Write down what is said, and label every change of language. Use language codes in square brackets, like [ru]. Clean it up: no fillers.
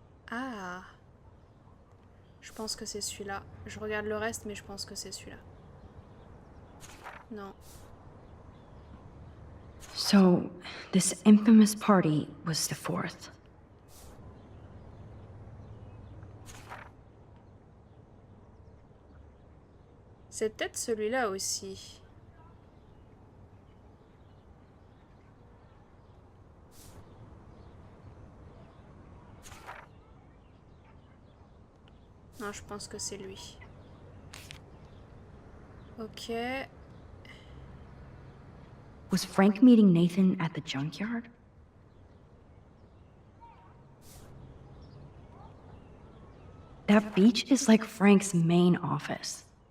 [fr] Ah. Je pense que c'est celui-là. Je regarde le reste, mais je pense que c'est celui-là. Non. [en] So, this infamous party was the 4th. [fr] C'est peut-être celui-là aussi. Non, je pense que c'est lui. Ok. [en] Was Frank meeting Nathan at the junkyard? That beach is like Frank's main office.